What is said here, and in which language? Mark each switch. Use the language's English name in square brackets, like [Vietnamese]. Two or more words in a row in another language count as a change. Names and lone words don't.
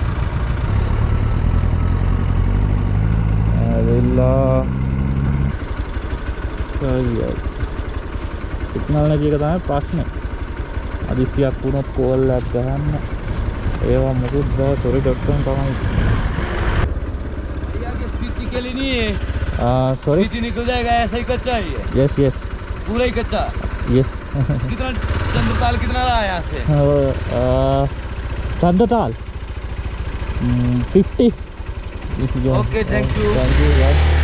[Sinhala] සිග්නල් නැති එක තමයි ප්‍රශ්නේ. අදිසියක් වුණොත් කෝල් එකක් ගහන්න. ඒවා මොකුත් බෑ. [English] sorry.com තමයි. [Hindi] भैया की स्पीड के लिए नहीं है. [English] sorry. [Hindi] स्पीड निकल जाएगा ऐसा ही कच्चा ही है. [English] yes [Hindi] पूरा ही कच्चा. [English] yes. [Hindi] कितना चंद्रताल कितना रहा है यहाँ से? चंद्रताल 50. [English] Okay, thank you. Thank you. Yes.